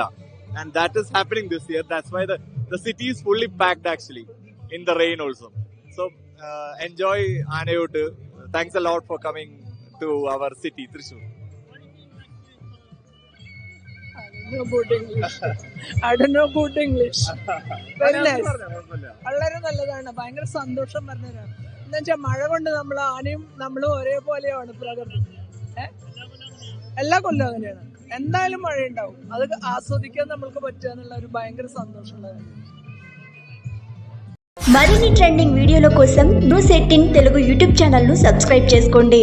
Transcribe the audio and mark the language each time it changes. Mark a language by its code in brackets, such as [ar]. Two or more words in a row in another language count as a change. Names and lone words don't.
[en] And that is happening this year. That's why the city is fully packed actually, in the rain also. So enjoy Anayutta. Thanks a lot for coming to our city, Thrissur. I don't know about English. Very nice. [ml] വളരെ നല്ലതാണ്. ഭയങ്കര സന്തോഷം പറഞ്ഞതാണ്. എന്താ വെച്ചാൽ മഴ കൊണ്ട് നമ്മൾ ആനയും നമ്മളും ഒരേപോലെയാണ് പ്രകൃതി. എല്ലാ കൊല്ലം അങ്ങനെയാണ്. എന്തായാലും മഴ ഉണ്ടാവും. അത് ആസ്വദിക്കാൻ നമ്മൾക്ക് പറ്റുക എന്നുള്ള ഒരു ഭയങ്കര സന്തോഷമുള്ളതാണ്. [te] మరిన్ని ట్రెండింగ్ వీడియోల కోసం న్యూస్ 18 తెలుగు యూట్యూబ్ ఛానల్ ను సబ్స్క్రైబ్ చేసుకోండి.